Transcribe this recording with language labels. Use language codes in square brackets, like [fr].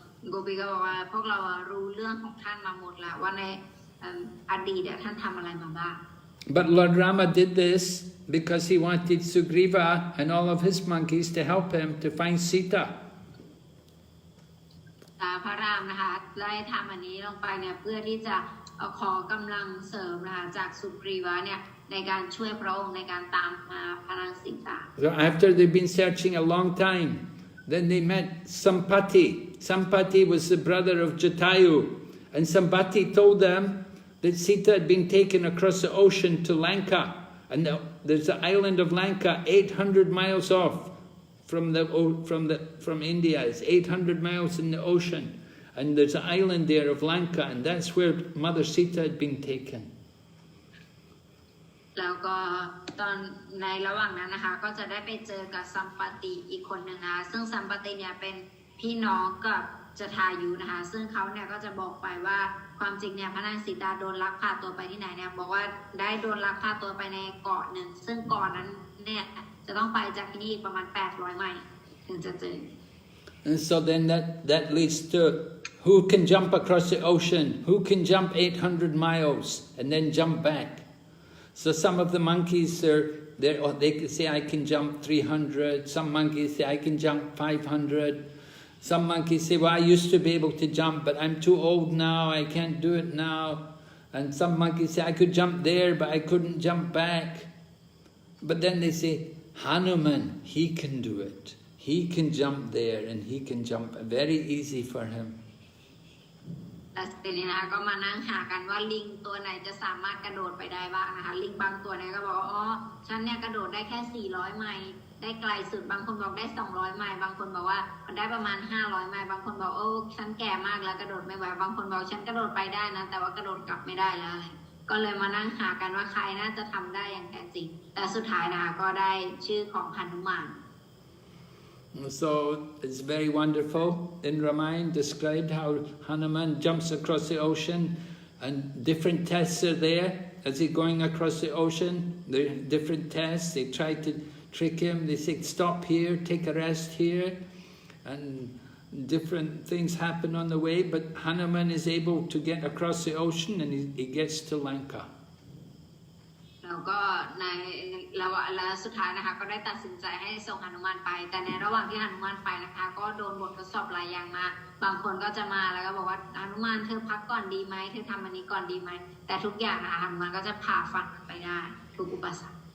[th] โกปีก็บอกว่าพวกเรารู้เรื่องของท่านมาหมดแล้วว่าในอดีตท่านทำอะไรมาบ้าง [en] But Lord Rama did this because he wanted Sugriva and all of his monkeys to help him to find Sita. [th] พระรามนะคะได้ทำอันนี้ลงไปเนี่ยเพื่อที่จะขอกำลังเสริมนะคะจากสุกรีวะเนี่ยในการช่วยพระองค์ในการตามมาพระนางสีตา [en] So after they've been searching a long time, then they met Sampati. Sampati was the brother of Jatayu, and Sampati told them that Sita had been taken across the ocean to Lanka, and there's the island of Lanka 800 miles off from India. It's 800 miles in the ocean, and there's an island there of Lanka, and that's where Mother Sita had been taken. [th] แล้วก็ตอนในระหว่างนั้นนะคะก็จะได้ไปเจอกับสัมปติอีกคนหนึ่งนะคะซึ่งสัมปติเนี่ยเป็นพี่น้องกับจทายุนะคะซึ่งเขาเนี่ยก็จะบอกไปว่าความจริงเนี่ยพระนางสีตาโดนลักพาตัวไปที่ไหนเนี่ยบอกว่าได้โดนลักพาตัวไปในเกาะหนึ่งซึ่งเกาะนั้นเนี่ยจะต้องไปจากที่นี่ประมาณ800ไมล์ถึงจะเจอ [en] And so then that leads to who can jump across the ocean, who can jump 800 miles and then jump back. So some of the monkeys they say I can jump 300, some monkeys say I can jump 500, some monkeys say, well, I used to be able to jump, but I'm too old now, I can't do it now. And some monkeys say, I could jump there, but I couldn't jump back. But then they say, Hanuman, he can do it. He can jump there, and he can jump very easy for him. [th] แต่ทีนี้นะคะก็มานั่งหากันว่าลิงตัวไหนจะสามารถกระโดดไปได้บ้างนะคะลิงบางตัวเนี่ยก็บอกว่าอ๋อฉันเนี่ยกระโดดได้แค่400ไมล์ได้ไกลสุดบางคนบอกได้200ไมล์บางคนบอกว่าได้ประมาณ500ไมล์บางคนบอกโอ้ฉันแก่มากแล้วกระโดดไม่ไหวบางคนบอกฉันกระโดดไปได้นะแต่ว่ากระโดดกลับไม่ได้แล้วก็เลยมานั่งหากันว่าใครน่าจะทำได้อย่างแท้จริงแต่สุดท้ายนะคะก็ได้ชื่อของหนุมาน [en] So it's very wonderful. In Ramayana described how Hanuman jumps across the ocean, and different tests are there as he's going across the ocean. There are different tests. They try to trick him. They say, stop here, take a rest here. And different things happen on the way, but Hanuman is able to get across the ocean, and he gets to Lanka. [th] แล้วก็ในและสุดท้ายนะคะก็ได้ตัดสินใจให้ส่งหนุมานไปแต่ในระหว่างที่หนุมานไปนะคะก็โดนบททดสอบหลายอย่างมาบางคนก็จะมาแล้วก็บอกว่าหนุมานเธอพักก่อนดีไหมเธอทำอันนี้ก่อนดีไหมแต่ทุกอย่างนะคะหนุมานก็จะผ่าฟันไปได้ทุกอุปสรรค